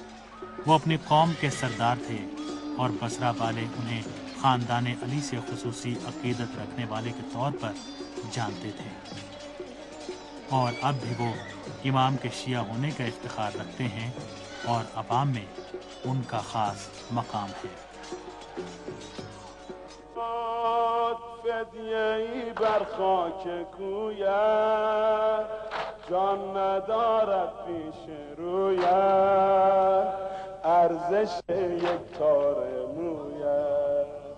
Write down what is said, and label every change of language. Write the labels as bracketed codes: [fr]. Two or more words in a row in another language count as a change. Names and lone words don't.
[hi] वो अपनी कौम के सरदार थे और बसरा वाले उन्हें ख़ानदान अली से खुसूसी अक़ीदत रखने वाले के तौर पर जानते थे और अब भी वो इमाम के शिया होने का इफ्तिखार रखते हैं और अवाम में उनका ख़ास मकाम है। [fa] فدیه‌ای بر خاک کویت جان ندارد پیش رویت ارزش یک تار مویت